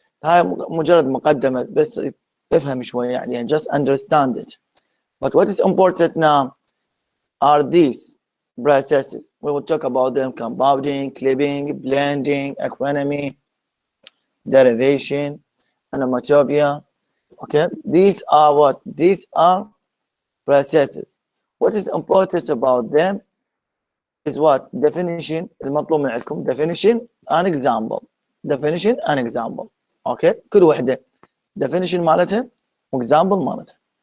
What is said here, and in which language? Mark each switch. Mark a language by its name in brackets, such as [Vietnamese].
[Arabic] هاي مجرد مقدمة بس افهم شوية يعني [English] just understand it. But what is important now are these processes. We will talk about them: compounding, clipping, blending, acronymy, derivation, onomatopoeia. Okay, these are what? These are processes. What is important about them is what? Definition. [Arabic] المطلوب من عندكم [English] definition and example. Definition and example. [Arabic] Okay, كل وحدة definition مالتها example مالتها.